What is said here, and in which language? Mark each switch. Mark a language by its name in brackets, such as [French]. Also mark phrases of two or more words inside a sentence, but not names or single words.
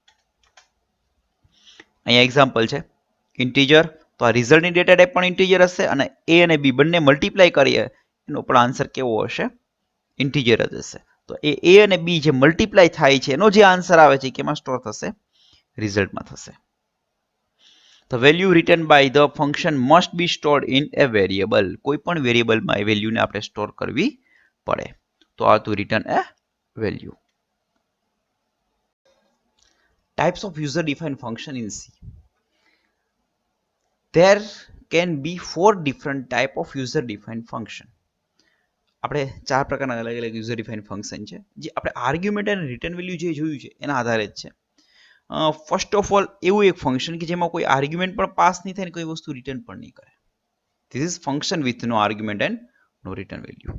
[Gujarati] અહીંયા એક્ઝામ્પલ છે ઇન્ટીજર, તો આ રિઝલ્ટની [English] data type [Gujarati] પણ ઇન્ટીજર હશે અને એ અને બી બંને મલ્ટીપ્લાય કરીએ એનો પણ આન્સર કેવો હશે ઇન્ટીજર જ હશે. તો એ અને બી જે મલ્ટીપ્લાય થાય છે એનો જે આન્સર આવે છે કેમાં સ્ટોર થશે રિઝલ્ટમાં થશે. [English] The value written by the function must be stored in a variable. [Gujarati] કોઈ પણ વેરિયેબલમાં એ વેલ્યુને આપણે સ્ટોર કરવી પડે. તો આ હતું [English] return a value. Types of user defined function in C. There can be 4 different type of user defined function. [Gujarati] આપણે 4 પ્રકારના અલગ અલગ [English] user defined function [Gujarati] છે જે આપણે આર્ગ્યુમેન્ટ અને [English] return value [Gujarati] જે જોયું છે એના આધારે જ છે. [English] first of all [Gujarati] એવું એક ફંક્શન કે જેમાં કોઈ આર્ગ્યુમેન્ટ પણ પાસ નહીં થાય ને કોઈ વસ્તુ રિટર્ન પણ નહીં કરે. [English] This is function with no argument and no return value.